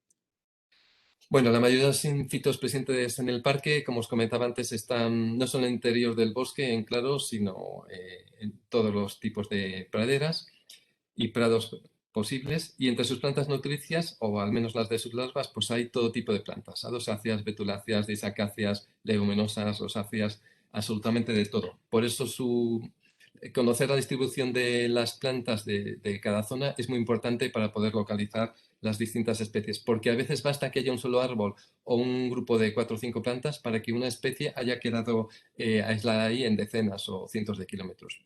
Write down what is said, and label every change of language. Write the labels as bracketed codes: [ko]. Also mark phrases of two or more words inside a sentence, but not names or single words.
[es] Bueno, la mayoría de los sinfitos presentes en el parque, como os comentaba antes, están no solo en el interior del bosque, en claros, sino en todos los tipos de praderas y prados posibles. Y entre sus plantas nutricias, o al menos las de sus larvas, pues hay todo tipo de plantas, adosáceas, betuláceas, disacáceas, leguminosas, rosáceas, absolutamente de todo. Por eso conocer la distribución de las plantas de cada zona es muy importante para poder localizar las distintas especies, porque a veces basta que haya un solo árbol o un grupo de 4 o 5 plantas para que una especie haya quedado aislada ahí en decenas o cientos de kilómetros.